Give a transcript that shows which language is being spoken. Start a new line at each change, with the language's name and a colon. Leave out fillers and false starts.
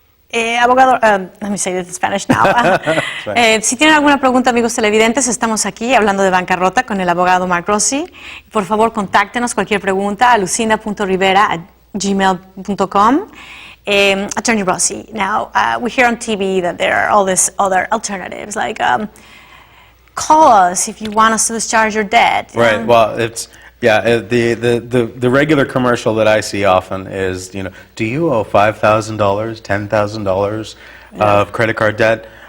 English: Abogado, let me say this in Spanish now.
Spanish: Si tienen alguna pregunta, amigos televidentes, estamos aquí hablando de bancarrota con el abogado Mark Rossi. Por favor, contáctenos cualquier pregunta a lucinda.rivera@gmail.com.
English: Attorney Rossi, now we hear on TV that there are all these other alternatives, like call us if you want us to discharge your debt. Right. Well, it's the regular commercial that I see often is, do you owe $5,000, $10,000 of credit card debt?